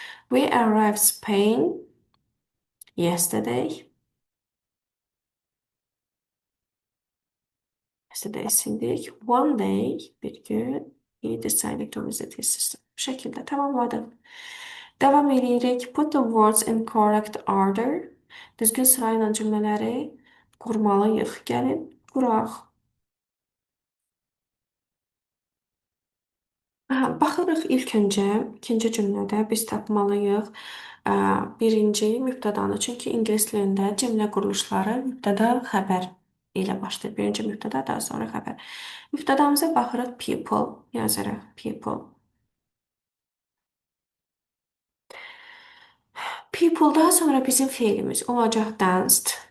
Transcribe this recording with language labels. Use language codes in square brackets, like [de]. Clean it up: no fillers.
[en] We arrived Spain yesterday. Yesterday sildik. One day, [az] bir gün, [en] he decided to visit his sister. [az] Bu şəkildə tamamladım. Davam edirik. [en] Put the words in correct order. [az] Düzgün sırayla cümlələri qurmalıyıq. Gəlin, quraq. Baxırıq ilk öncə, ikinci cümlədə biz tapmalıyıq birinci mübtədanı. Çünki ingilis dilində cümlə quruluşları mübtəda xəbər ilə başlayır. Birinci mübtəda, daha sonra xəbər. Mübtədamıza baxırıq people, yazırıq people. People daha sonra bizim feilimiz olacaq danced.